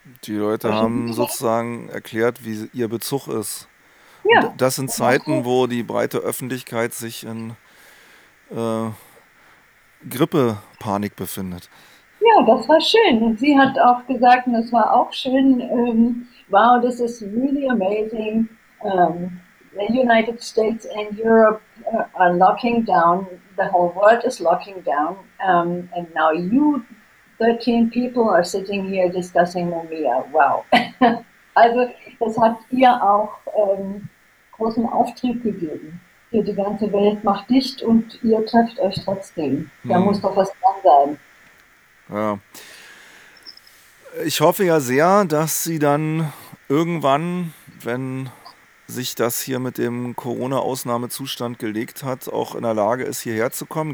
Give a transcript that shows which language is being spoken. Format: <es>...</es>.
<de>Die Leute haben sozusagen erklärt, wie ihr Bezug ist. Ja. Und das sind Zeiten, wo die breite Öffentlichkeit sich in Grippepanik befindet. Ja, das war schön. Und sie hat auch gesagt, und das war auch schön,</de> <en>wow, this is really amazing. The United States and Europe are locking down. The whole world is locking down. And now you 13 people are sitting here discussing Mumia. Wow.</en> <de>Also das hat ihr auch großen Auftrieb gegeben. Hier die ganze Welt macht dicht und ihr trefft euch trotzdem. Da muss doch was dran sein. Ja. Ich hoffe ja sehr, dass sie dann irgendwann, wenn sich das hier mit dem Corona-Ausnahmezustand gelegt hat, auch in der Lage ist, hierher zu kommen.</de>